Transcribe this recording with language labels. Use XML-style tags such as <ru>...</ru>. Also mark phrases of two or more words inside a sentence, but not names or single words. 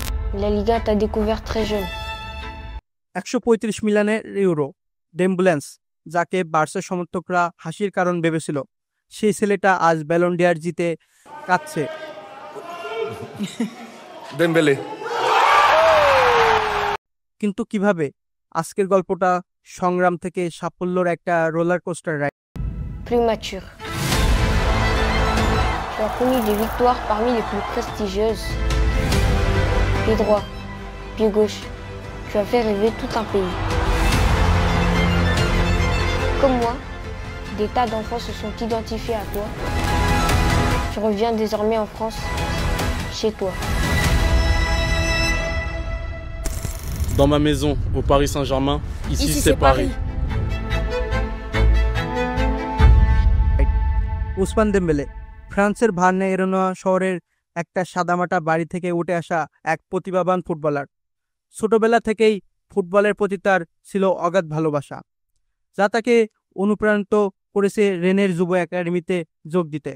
<fr>La Liga t'a découvert très jeune.</fr> <bn>135 মিলিয়নের ইউরো ডেম্বুলেন্স, যাকে বার্সা সমর্থকরা হাসির কারণ ভেবেছিল, সেই ছেলেটা আজ ব্যালন ডি'অর জিতে কাঁদছে। দেমবেলে। কিন্তু কিভাবে? আজকের গল্পটা সংগ্রাম থেকে সাফল্যের একটা</bn> <en>roller coaster ride.</en> <fr>Plus mature. Tu as connu des victoires parmi les plus prestigieuses. Pied droit, pied gauche. Tu as fait rêver tout un pays. Comme moi, des tas d'enfants se sont identifiés à toi. Tu reviens désormais en France, chez toi. Dans ma maison, au Paris Saint-Germain, ici c'est Paris.</fr> <bn>উসমান দেমবেলে ফ্রান্সের ভার্নে-এরোনা শহরের একটা সাদামাটা বাড়ি থেকে উঠে আসা এক প্রতিভাবান ফুটবলার। ছোটবেলা থেকেই ফুটবলের প্রতি তার ছিল অগাধ ভালোবাসা, যা তাকে অনুপ্রাণিত করেছে রেনের যুব একাডেমিতে যোগ দিতে।</bn>